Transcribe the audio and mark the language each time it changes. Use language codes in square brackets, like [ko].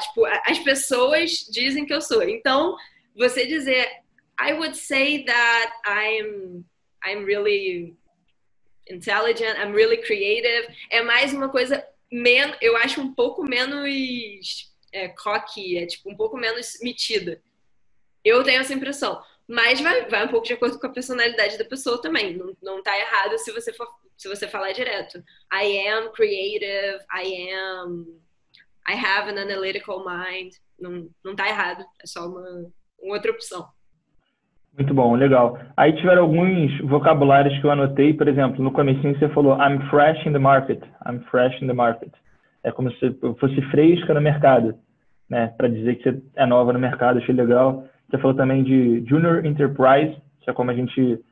[pt] Tipo, as pessoas dizem que eu sou. Então, você dizer, [en] I would say that I'm really intelligent, I'm really creative, [pt] é mais uma coisa, eu acho um pouco menos cocky, tipo, um pouco menos metida. Eu tenho essa impressão. Mas vai um pouco de acordo com a personalidade da pessoa também. Não tá errado se você falar direto. [en] I am creative, I have an analytical mind. [pt] Não tá errado. É só uma outra opção. Muito bom, legal. Aí tiveram alguns vocabulários que eu anotei, por exemplo, no comecinho você falou [en] I'm fresh in the market. I'm fresh in the market. [pt] É como se eu fosse fresca no mercado, né? Para dizer que você é nova no mercado, achei legal. Você falou também de Junior Enterprise, que é como a gente...